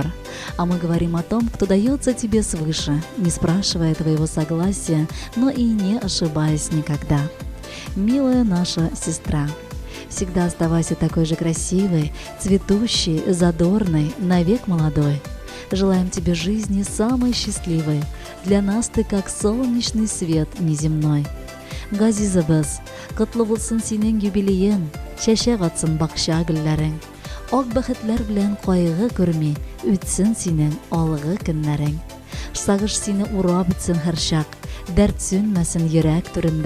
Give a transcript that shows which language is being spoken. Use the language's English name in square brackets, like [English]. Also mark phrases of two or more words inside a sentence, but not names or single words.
[Russian] А мы говорим о том, кто дается тебе свыше, не спрашивая твоего согласия, но и не ошибаясь никогда. Милая наша сестра, всегда оставайся такой же красивой, цветущей, задорной, навек молодой. Желаем тебе жизни самой счастливой. Для нас ты как солнечный свет неземной. [Tatar] Газизабыз, құтлы булсын синең юбилейың, чәчәк атсын бакча гөлләрең. Ак бәхетләр белән кайгы күрми, үтсен синең алгы көннәрең. Сагыш сине урап үтсен һәр чак, дәрт сүнмәсен йөрәк түрендә.